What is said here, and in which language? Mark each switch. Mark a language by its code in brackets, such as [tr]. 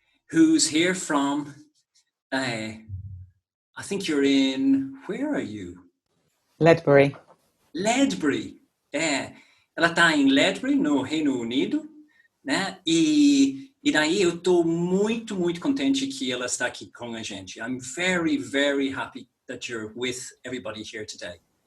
[en] Who's here from, I think you're in, where are you? Ledbury. Ledbury. [pt] Ela está em Ledbury, no Reino Unido, né? E daí eu estou muito contente que ela está aqui com a gente. [en] I'm very happy that you're with everybody here today.